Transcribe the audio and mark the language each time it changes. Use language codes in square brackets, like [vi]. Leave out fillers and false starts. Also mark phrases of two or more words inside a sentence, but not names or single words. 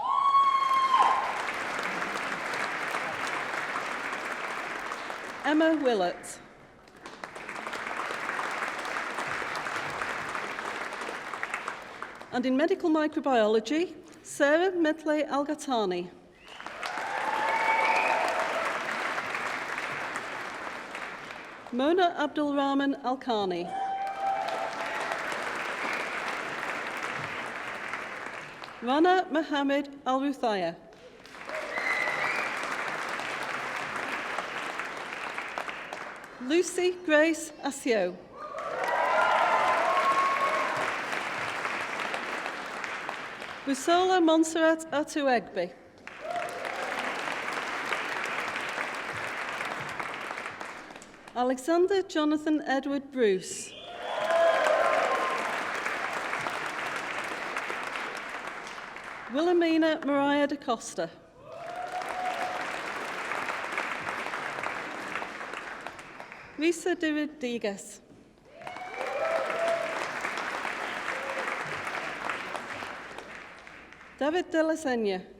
[en] Emma Willett. And in medical microbiology, Sarah Medley Al-Ghatani. Mona Abdul Rahman Al-Khani. Rana Mohammed Al-Ruthaya. Lucy Grace Asio. Busola Montserrat Atuegbe. Alexander Jonathan Edward Bruce. Wilhelmina Mariah da Costa. Risa de Rodriguez. David de la Senya.